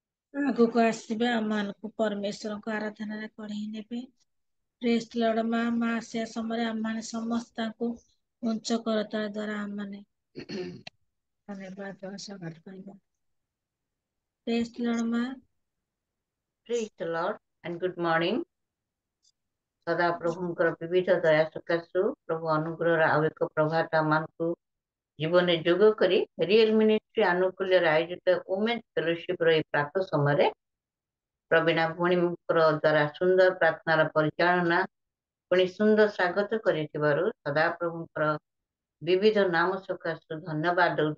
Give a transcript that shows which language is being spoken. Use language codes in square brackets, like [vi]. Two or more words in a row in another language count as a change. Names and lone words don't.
[or] ଆଗକୁ ଆସିବେ ଆମମାନଙ୍କୁ ପରମେଶ୍ୱରଙ୍କ ଆରାଧନାରେ କଢେଇ ନେବେ। [en] Praise Lord [or] ମା ଆସିବା ସମୟରେ ଆମମାନେ ସମସ୍ତଙ୍କୁ ଉଞ୍ଚ କରତଳ ଦ୍ୱାରା ଆମମାନେ ଧନ୍ୟବାଦ ଦେବା ସ୍ୱାଗତ କରିବା। [en] Praise Lord ମା। Praise the Lord and good morning. [or] ସଦା ପ୍ରଭୁଙ୍କର ବିବିଧ ଦୟା ସକାଶୁ ପ୍ରଭୁ ଅନୁଗ୍ରହର ଆଉ ଏକ ପ୍ରଭାତ ଆମମାନଙ୍କୁ ଜୀବନରେ ଯୋଗ କରି ରିଏଲ ମିନିଷ୍ଟ୍ରି ଆନୁକୂଲ୍ୟରେ ଆୟୋଜିତ [en] women's fellowship [or] ଏହି ପ୍ରାତଃ ସମୟରେ ପ୍ରବୀଣା ଭଉଣୀଙ୍କର ଦ୍ୱାରା ସୁନ୍ଦର ପ୍ରାର୍ଥନାର ପରିଚାଳନା ପୁଣି ସୁନ୍ଦର ସ୍ୱାଗତ କରିଥିବାରୁ ସଦା ପ୍ରଭୁଙ୍କର ବିବିଧ ନାମ ସକାଶୁ ଧନ୍ୟବାଦ ଦଉଛୁ।